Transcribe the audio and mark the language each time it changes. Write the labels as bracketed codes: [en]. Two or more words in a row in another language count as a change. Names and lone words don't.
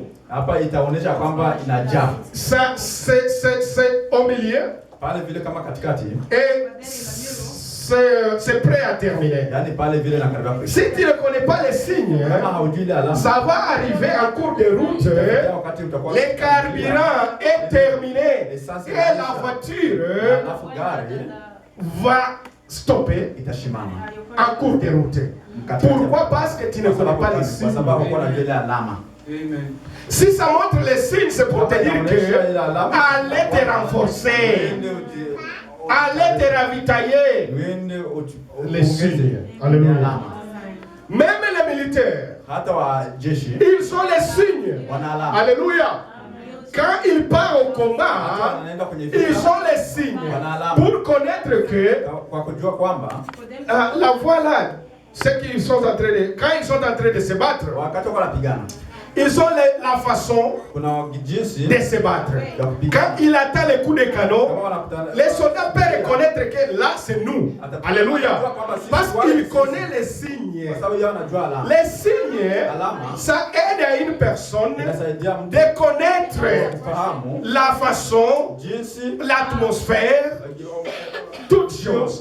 [sw] hapa itaonyesha kwamba inajaa. [fr] Ça, c'est au milieu [sw] Pale vile kama katikati, [fr] et c'est prêt à terminer. [sw] yani pale vile nakaribia kuisha. [fr] Si tu ne connais pas les signes, [sw] Kama haujui ile alama, [fr] ça va arriver en cours de route. [sw] wakati utakuwa [fr] Le carburant est terminé et la voiture [sw] alafu gari [fr] va stopper [sw] itashimama. [fr] en cours de route. Pourquoi? Parce que tu ne connais pas les [sw] Kwa [fr] signes. [sw] sababu uko na ile alama. [fr] Si ça montre les signes, c'est pour te dire que allez te renforcer, allez te ravitailler. Les signes. Alléluia. Même les militaires, [sw] Hata wa jeshi [fr] ils ont les signes. [sw] wana alama. [fr] Alléluia. Quand ils partent au combat, [sw] Wanaenda kwenye [fr] ils [sw] vita [fr] ont les signes pour connaître que [sw] kwa kujua kwamba [fr] la voie là, ceux qui sont en train de, quand ils sont en train de se battre, [sw] wakati wako wanapigana, [fr] ils ont la façon de se battre. Quand il attend les coups de canon, les soldats peuvent reconnaître que là c'est nous. Alléluia. Parce qu'il connaît les signes. Les signes, ça aide à une personne de connaître la façon, l'atmosphère, toutes choses.